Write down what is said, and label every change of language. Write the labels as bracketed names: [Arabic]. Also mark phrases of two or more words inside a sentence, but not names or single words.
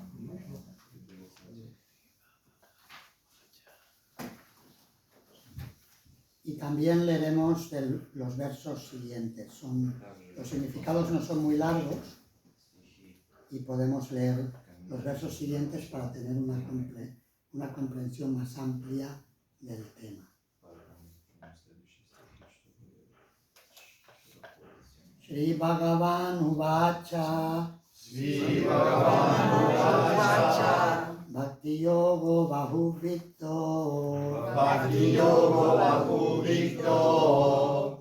[Spanish] Y también leeremos los versos siguientes. Los significados no son muy largos y podemos leer los versos siguientes para tener una comprensión más amplia del tema. [Sanskrit] Shri Bhagavan Uvacha. Shri Bhagavan Uvacha. Bhakti Yogo Bahuvito. Bhakti Yogo Bahuvito.